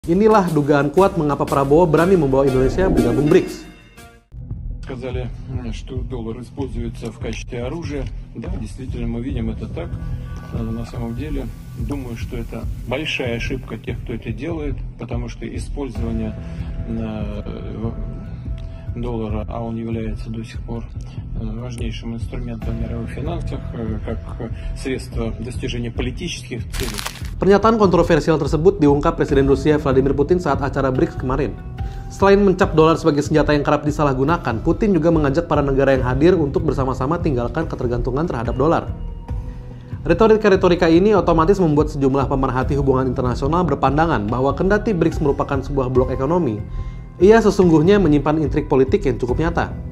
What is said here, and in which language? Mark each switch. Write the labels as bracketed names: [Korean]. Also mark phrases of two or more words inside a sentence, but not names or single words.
[Indonesian] Inilah dugaan kuat mengapa Prabowo berani membawa Indonesia bergabung BRICS. [Russian] Сказали, что доллар используется в качестве оружия. Да, действительно, мы видим это так. На самом деле, думаю, что это большая ошибка тех, кто это делает, потому что использование доллара, а он является до сих пор важнейшим инструментом в мировых финансах, как средство достижения политических целей. [Indonesian] Pernyataan kontroversial tersebut diungkap Presiden Rusia Vladimir Putin saat acara BRICS kemarin. Selain mencap dolar sebagai senjata yang kerap disalahgunakan, Putin juga mengajak para negara yang hadir untuk bersama-sama tinggalkan ketergantungan terhadap dolar. Retorika ini otomatis membuat sejumlah pemerhati hubungan internasional berpandangan bahwa kendati BRICS merupakan sebuah blok ekonomi, ia sesungguhnya menyimpan intrik politik yang cukup nyata.